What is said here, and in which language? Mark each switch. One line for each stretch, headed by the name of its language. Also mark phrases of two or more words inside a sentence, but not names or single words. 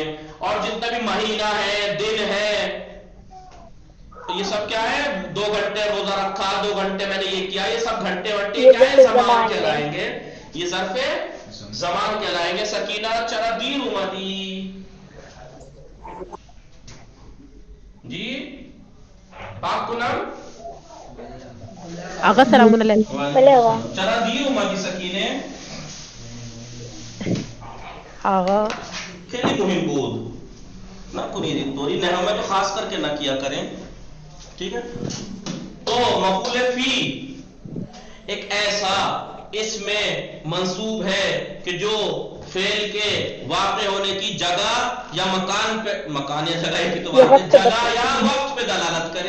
Urdu: اور جتنا بھی مہینہ ہے، دن ہے، یہ سب کیا ہے. 2 گھنٹے روزہ رکھا، 2 گھنٹے میں نے یہ کیا، یہ سب گھنٹے ونٹے کیا ہے، زمان کہلائیں گے. یہ ظرف زمان کہلائیں گے.
Persian: سکینہ چرا دیر امتی، جی پاک کنم آقا سلام علیکم. چرا دیر امتی سکینے آقا خیلی مهم بود نہ کنید اینطوری،
Urdu: نحو میں تو خاص کر کے نہ کیا کریں. ٹھیک ہے. تو مفعول فی ایک ایسا اس میں منصوب ہے کہ جو فعل کے واقع ہونے کی جگہ یا مکان پہ، مکان یا جگہ کی تو بات ہے، جگہ یا وقت پہ دلالت کرے.